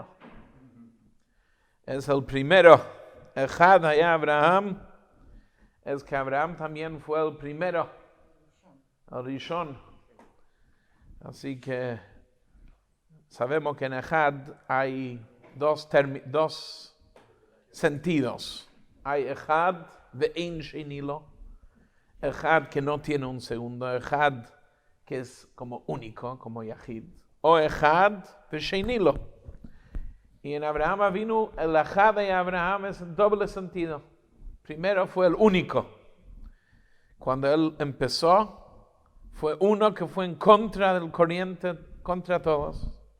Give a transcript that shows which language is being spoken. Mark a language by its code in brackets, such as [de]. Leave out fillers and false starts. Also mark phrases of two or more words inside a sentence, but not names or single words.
[es] Es el primero. [he] אחד היה אברהם. [es] Es que Abraham también fue el primero. El Rishon. Así que sabemos que en Echad hay dos sentidos. [he] Hay אחד ואין שני לו. [es] Echad que no tiene un segundo. Echad que es como único, como Yahid. [he] O אחד ושני לו. [es] Y en Abraham Avinu, el Echad de Abraham es en doble sentido. Primero fue el único. Cuando él empezó, fue uno que fue en contra del corriente, contra todos.